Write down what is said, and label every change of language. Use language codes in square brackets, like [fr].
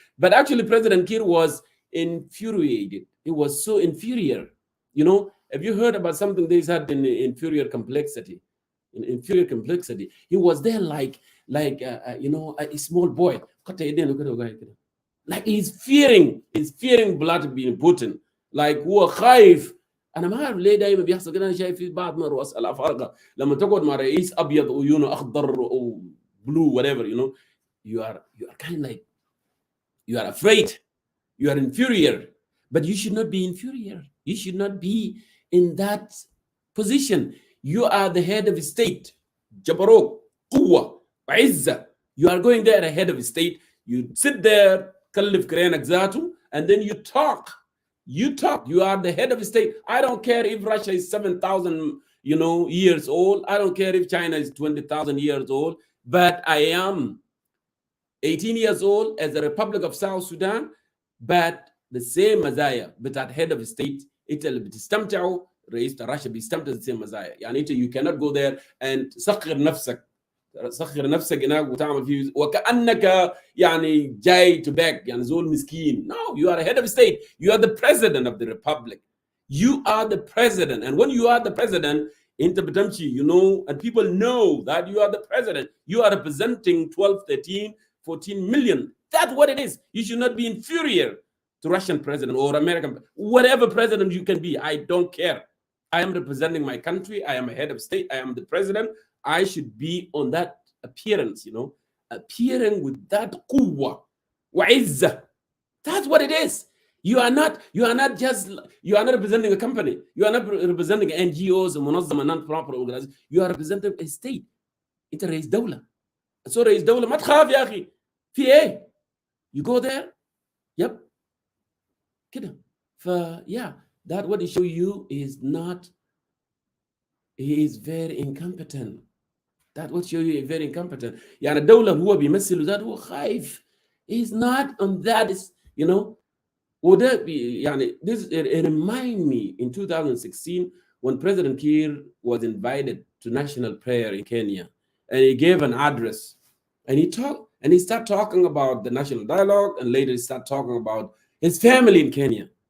[en] But actually, President Kiir was infuriated. He was so inferior. You know, have you heard about something they had in inferior complexity? In inferior complexity, he was there like a small boy. Like he's fearing blood being put in. [ar] Like هو خايف. انا ما اعرف ليه دايما بيحصل كده. انا شايف في بعض من رؤساء الافارقه لما تقعد مع رئيس ابيض وعيونه اخضر او [en] blue whatever, you are kind of like you are afraid, you are inferior, but you should not be inferior. You should not be in that position. You are the head of state. [ar] Jabarok, قوة, عزة. [en] You are going there ahead of state. You sit there, [ar] كلف كرينك ذاته, [en] and then you talk. You talk. You are the head of state. I don't care if Russia is 7,000, years old. I don't care if China is 20,000 years old. But I am 18 years old as the Republic of South Sudan. But the same [ar] مزايا بتاعت [en] head of state [ar] انت اللي بتستمتعوا رئيس راشا بيستمتع [en] the same [ar] مزايا. يعني انت [en] you cannot go there [ar] and صغر نفسك هناك وتعمل فيه وكأنك يعني جاي [en] to beg [ar] يعني زول مسكين. [en] No, you are a head of state. You are the president of the republic. You are the president, and when you are the president [ar] انت بتمشي, [en] and people know that you are the president. You are representing 12, 13, 14 million. That's what it is. You should not be inferior to Russian president or American, whatever president you can be. I don't care. I am representing my country. I am a head of state. I am the president. I should be on that appearance, appearing with that [ar] quwwa wa izza. [en] That's what it is. You are not representing a company. You are not representing NGOs and منظمة non-profit organizations. You are representing a state. [ar] انت رئيس دولة. So رئيس دولة ما تخاف يا أخي. في إيه؟ [en] You go there. Yep. كده. Yeah, that what it show you is not. He is very incompetent. That what show you very incompetent. [ar] يعني الدولة هو بيمثل ذات هو خايف. [en] He's not on that. Would that be this? It remind me in 2016 when President Kiir was invited to national prayer in Kenya, and he gave an address, and he started talking about the national dialogue, and later he started talking about his family in Kenya.